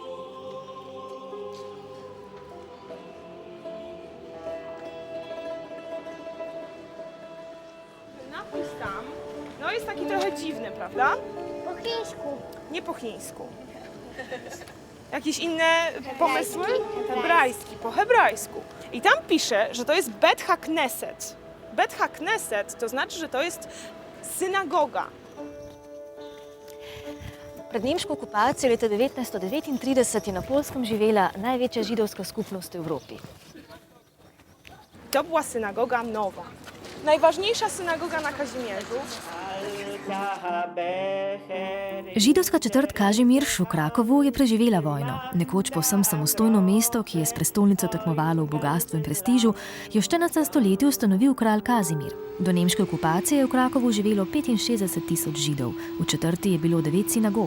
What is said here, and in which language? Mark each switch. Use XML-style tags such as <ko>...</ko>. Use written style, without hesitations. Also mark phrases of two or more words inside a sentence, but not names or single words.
<pl>Napis tam, no jest taki trochę dziwny, prawda? Po chińsku. Nie po chińsku. Jakieś inne pomysły? Hebrajski, po hebrajsku. I tam pisze, że to jest</pl> <he>בית הכנסת. בית הכנסת</he> <pl>to znaczy, że to jest synagoga.</pl> <sl>Pred nemško okupacijo leta 1939 je na Poljskem živela največja židovska skupnost v Evropi.</sl> <pl>To była synagoga nowa. Najważniejsza synagoga na Kazimierzu.</pl> <sl>Židovska četrt Kažimierz v Krakovu je preživela vojno. Nekoč povsem samostojno mesto, ki je s prestolnico tekmovalo v bogatstvu in prestižu, je v 14. stoletju ustanovil kralj Kazimir. Do nemške okupacije je v Krakovu živelo 65.000 Židov, v četrti je bilo 9 sinagog.</sl>